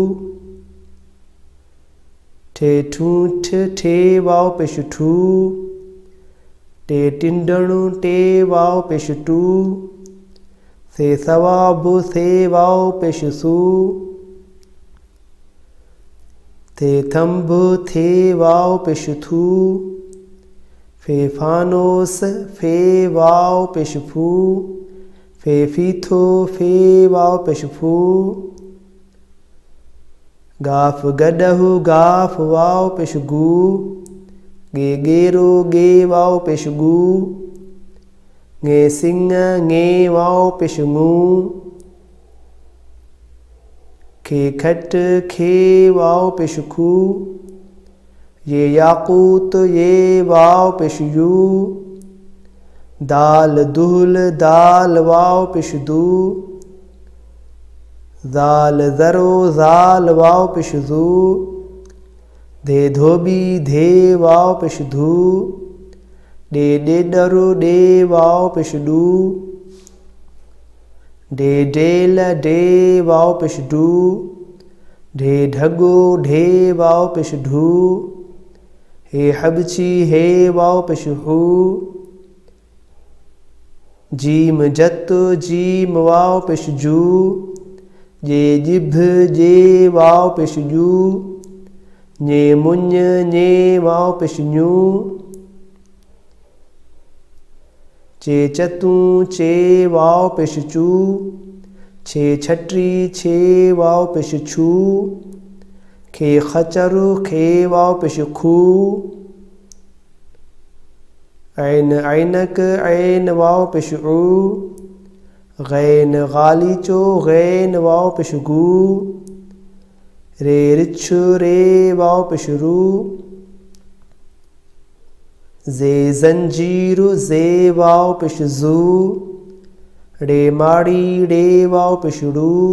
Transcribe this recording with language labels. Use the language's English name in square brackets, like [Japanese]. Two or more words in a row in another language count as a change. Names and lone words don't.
[Sindhi] ठे ठूठ ठे वाव पेश ठू, टे टिंडणु टे वाव पेश टू, से सवाब से वाव पेश सू, थे थंब थे वाव पेश थू, फे फानोस फे वाव पेश फू, फे फीथो फे वाव पेश फू, गाफ गडहु गाफ वाव पेश गू, गे गेरो गे वाव पेश गू, गे सिंह गे वाव पेश गू, खे खट खे वाव पेश खू, ये याकूत ये वाव पेश यू, दाल दुहल दाल वाव पेश दू, जाल जरो जाल वाव पेश जू, धे धोबी धे वाव पेश धू, डे डेडरो डे वाव पेश डू, डे डेल डे वाव पेश डू, ढे ढगो ढे वाव पेश ढू, हे हबची हे वाव पेश हू, जीम जत जीम वाव पेश जू, जे जिभ जे वाव पेश जू, ने मुञ ने वाव पेश न्यू, चे चतू चे वाव पेश चू, छे छटरी छे वाव पेश छू, खे खचर खे वाव पेश खू, ऐन ऐनक ऐन वाव पेश ऊ, गैन गालीचो गैन वाव पेश गू, रे रिछ रे वाव पेश रू, जे जंजीर जे वाव पेश जू, रे माड़ी रे वाव पेश रू,